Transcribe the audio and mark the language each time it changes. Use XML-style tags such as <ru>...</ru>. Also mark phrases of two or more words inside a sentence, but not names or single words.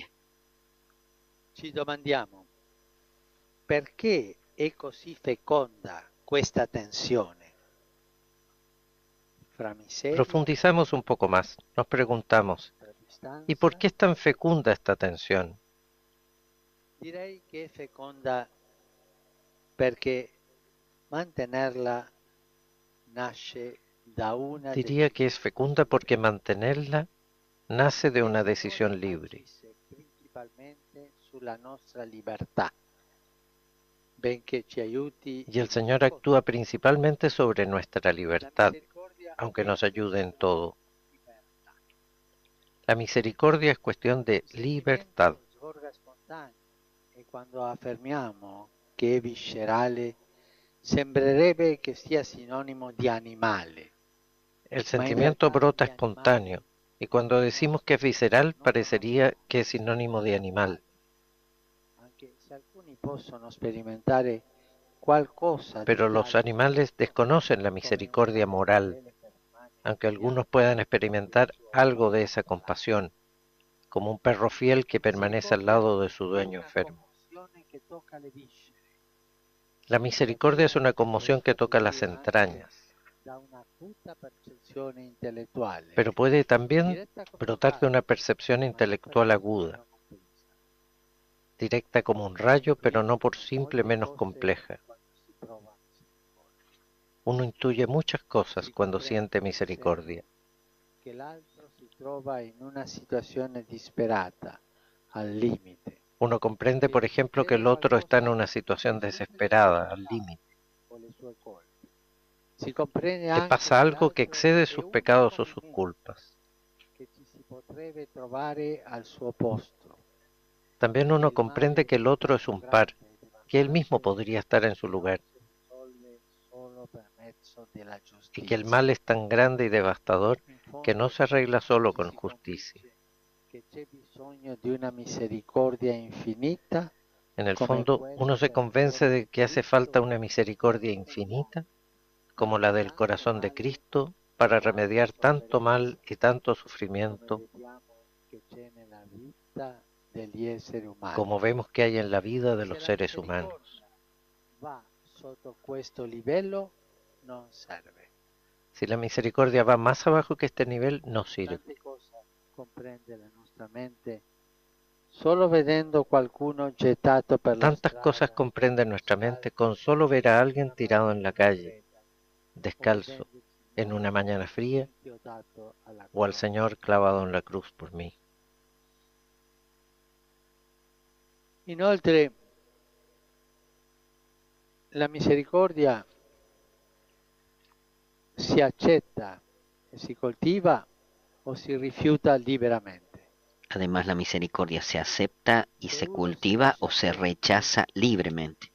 <it>Ci domandiamo perché è così feconda questa tensione fra miseria</it> <es>Profundizamos un poco más, nos preguntamos,</es> <it>tra distanza.</it> <es>¿y por qué es tan fecunda esta tensión?</es> <it>Direi che è feconda perché mantenerla nasce da una</it> <es>Diría que es fecunda porque mantenerla nace de una decisión libre.</es> <it>principalmente sulla nostra libertà benché ci aiuti</it> <es>Y el</es> <it>in</it> <es>Señor</es> <it>ogni cosa.</it> <es>actúa principalmente sobre nuestra</es> <it>La</it> <es>libertad,</es> <it>misericordia</it> <es>aunque nos</es> <it>è</it> <es>ayude en</es> <it>questione</it> <es>todo.</es> <it>di libertà.</it> <es>La misericordia es cuestión de</es> <it>Il</it> <es>libertad.</es> <it>sentimento sgorga spontaneo e quando affermiamo che è viscerale sembrerebbe che sia sinonimo di animale,</it> <es>El</es> <it>ma in</it> <es>sentimiento</es> <it>realtà</it> <es>brota</es> <it>di animale</it> <es>espontáneo, y cuando decimos que es visceral parecería que es sinónimo de animal.</es> <it>Anche se alcuni possono sperimentare qualcosa di</it> <es>Pero los</es> <it>tale</it> <es>animales desconocen la misericordia moral, aunque algunos puedan experimentar algo de esa compasión, como un perro fiel que permanece al lado de su dueño enfermo.</es> <it>che tocca le viscere,</it> <es>La misericordia es una conmoción que toca las entrañas,</es> <it>da una acuta percezione intellettuale,</it> <es>pero puede también</es> <it>diretta come</it> <es>brotar de</es> <it>raggio,</it> <es>una percepción</es> <it>ma non</it> <es>intelectual</es> <it>per</it> <es>aguda,</es> <it>non compresa.</it> <es>directa como un rayo, pero no por simple menos compleja.</es> <it>Quando si prova misericordia.</it> <es>Uno intuye muchas cosas</es> <it>Si</it> <es>cuando</es> <it>comprende,</it> <es>siente</es> <it>per</it> <es>misericordia.</es> <it>esempio, che l'altro si trova in una situazione disperata, al limite,</it> <es>Uno comprende, por ejemplo, que el otro está en una situación desesperada, al límite.</es> <it>con le sue colpe. Si comprende</it> <es>Le</es> <it>anche</it> <es>pasa</es> <it>che</it> <es>algo que</es> <it>l'altro</it> <es>excede</es> <it>è</it> <es>sus</es> <it>unico</it> <es>pecados o</es> <it>come</it> <es>sus</es> <it>me,</it> <es>culpas.</es> <it>che ci si potrebbe trovare al suo posto.</it> <es>También uno comprende que el otro es un par, que él mismo podría estar en su lugar,</es> <it>Solo per mezzo della</it> <es>y que el</es> <it>giustizia.</it> <es>mal es tan grande y devastador</es> <it>In fondo,</it> <es>que no se arregla solo</es> <it>ci</it> <es>con</es> <it>si</it> <es>justicia.</es> <it>convince che c'è bisogno di una misericordia infinita</it> <es>En el</es> <it>come</it> <es>fondo,</es> <it>quella</it> <es>uno se</es> <it>per</it> <es>convence de que hace falta una</es> <it>Cristo</it> <es>misericordia infinita, como la del corazón de Cristo, para remediar tanto mal y tanto sufrimiento</es> <it>come vediamo che c'è nella vita degli esseri umani.</it> <es>como vemos que hay en la vida de</es> <it>Se</it> <es>los</es> <it>la</it> <es>seres humanos.</es> <it>misericordia va sotto questo livello non serve.</it> <es>Si la misericordia va más abajo que este nivel, no sirve.</es> <it>Tante cose comprende la nostra mente solo vedendo qualcuno gettato per la</it> <es>Tantas cosas</es> <it>strada,</it> <es>comprende nuestra mente con solo ver a alguien tirado en la calle, descalzo, en una mañana fría,</es> <it>inchiodato alla</it> <es>o al</es> <it>croce.</it> <es>Señor clavado en la cruz por mí.</es> <it>Inoltre, la misericordia si accetta e si coltiva o si rifiuta liberamente.</it> <es>Además, la misericordia se acepta y se cultiva o se rechaza libremente.</es>